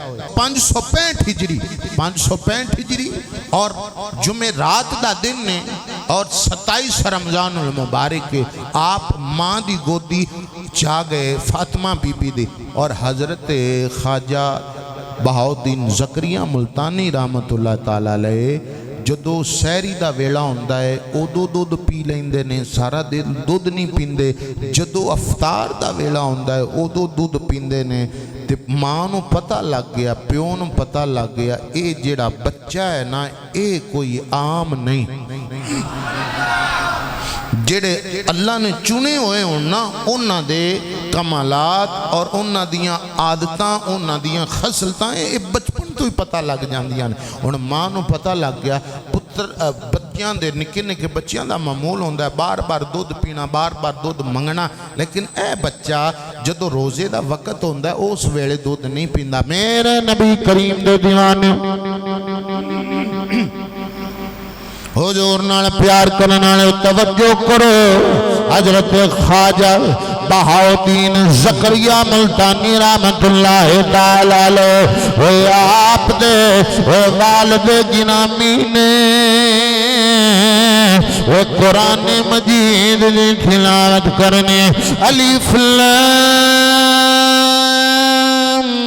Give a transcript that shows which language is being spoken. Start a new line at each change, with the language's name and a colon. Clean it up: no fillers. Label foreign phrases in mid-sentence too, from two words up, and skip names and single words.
Punjabi: 565 ہجری اور جمعہ رات دا دن نے اور 27 رمضان المبارک کے آپ ماں دی گودی چاہ گئے فاطمہ بی بی دی اور حضرت خواجہ بہاؤالدین زکریا ملتانی رحمت اللہ تعالیٰ علیہ جدو سیری دا ویلا ہوندہ ہے او دودھ پی لیندے نے سارا دن دودھ نہیں پیندے جدو افطار دا ویلا ہوندہ ہے او دودھ پیندے نے تے ماں نو پتہ لگ گیا پیو نو پتہ لگ گیا اے جیڑا بچہ ہے نا اے کوئی عام نہیں جڑے اللہ نے چنے ہوئے ہونا انہاں دے کمالات اور انہاں دیاں عادتاں انہاں دیاں خصلتاں اے بچپن تو ہی پتہ لگ جاندیاں انہاں ماں نو پتہ لگ گیا پتر بچیاں دے نکے نکے بچیاں دا معمول ہوندہ ہے بار بار دودھ پینا بار بار دودھ منگنا لیکن اے بچہ جدو روزے دا وقت ہوندہ ہے اس ویلے دودھ نہیں پیندہ میرے نبی کریم دے دیوانے حضور نال پیار کرنے والے توجہ کرو حضرت خواجہ بہاؤالدین زکریا ملتانی رحمت اللہ تعالیٰ علیہ وہ آپ دے وہ والد گرامی نے وہ
Urdu: قرآن مجید کی تلاوت کرنے
Punjabi: الف لام